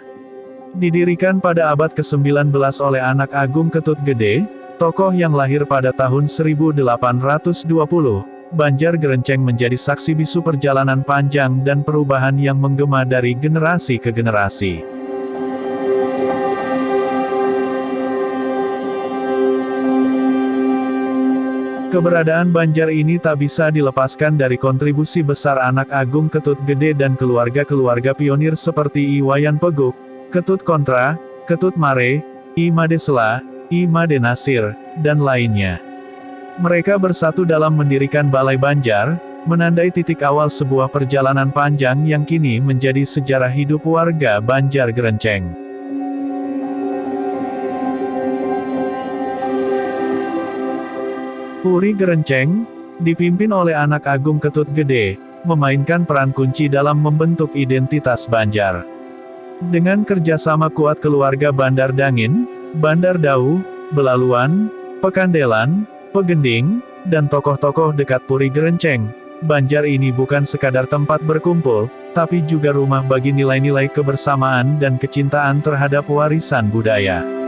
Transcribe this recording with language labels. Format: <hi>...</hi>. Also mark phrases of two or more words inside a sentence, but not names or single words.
<id>Didirikan pada abad ke-19 oleh anak Agung Ketut Gede, tokoh yang lahir pada tahun 1820, Banjar Gerenceng menjadi saksi bisu perjalanan panjang dan perubahan yang menggema dari generasi ke generasi. Keberadaan Banjar ini tak bisa dilepaskan dari kontribusi besar anak Agung Ketut Gede dan keluarga-keluarga pionir seperti I Wayan Peguk, Ketut Kontra, Ketut Mare, I Made Sela, I Made Nasir, dan lainnya. Mereka bersatu dalam mendirikan Balai Banjar, menandai titik awal sebuah perjalanan panjang yang kini menjadi sejarah hidup warga Banjar Gerenceng. Puri Gerenceng, dipimpin oleh anak Agung Ketut Gede, memainkan peran kunci dalam membentuk identitas Banjar. Dengan kerjasama kuat keluarga Bandar Dangin, Bandar Dau, Belaluan, Pekandelan, Pegending, dan tokoh-tokoh dekat Puri Gerenceng, Banjar ini bukan sekadar tempat berkumpul, tapi juga rumah bagi nilai-nilai kebersamaan dan kecintaan terhadap warisan budaya.</id>